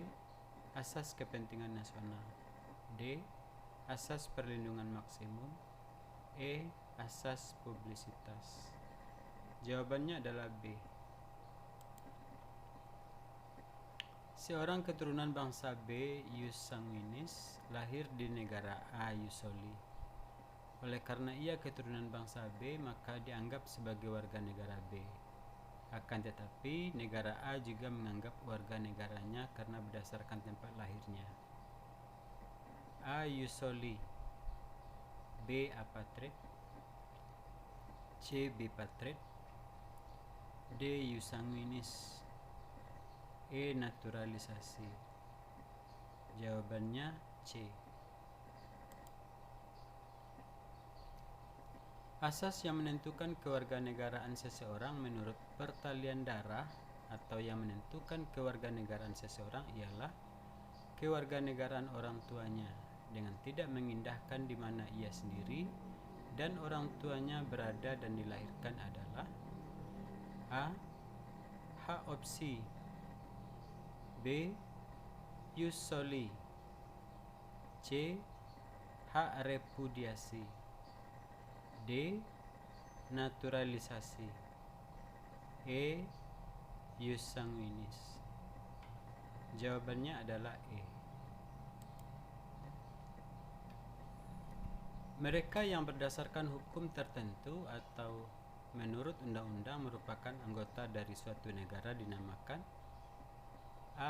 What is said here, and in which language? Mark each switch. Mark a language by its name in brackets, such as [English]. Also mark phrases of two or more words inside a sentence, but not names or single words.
[Indonesian] Asas kepentingan nasional, D. Asas perlindungan maksimum, E. Asas publisitas. Jawabannya adalah B. Seorang keturunan bangsa B, [Latin] ius sanguinis, [Indonesian] lahir di negara A, [Latin] ius soli. [Indonesian] Oleh karena ia keturunan bangsa B, maka dianggap sebagai warga negara B. Akan tetapi, negara A juga menganggap warga negaranya karena berdasarkan tempat lahirnya. [Latin] A. ius soli, B. [Indonesian] apatrid, C. bipatrid, D. [Latin] ius sanguinis, E. [Indonesian] naturalisasi. Jawabannya C. Asas yang menentukan kewarganegaraan seseorang menurut pertalian darah atau yang menentukan kewarganegaraan seseorang ialah kewarganegaraan orang tuanya dengan tidak mengindahkan di mana ia sendiri dan orang tuanya berada dan dilahirkan adalah A. Hak opsi, B. [Latin] ius soli, C. [Indonesian] hak repudiasi, D. naturalisasi, E. [Latin] ius sanguinis. [Indonesian] Jawabannya adalah E. Mereka yang berdasarkan hukum tertentu atau menurut undang-undang merupakan anggota dari suatu negara dinamakan A.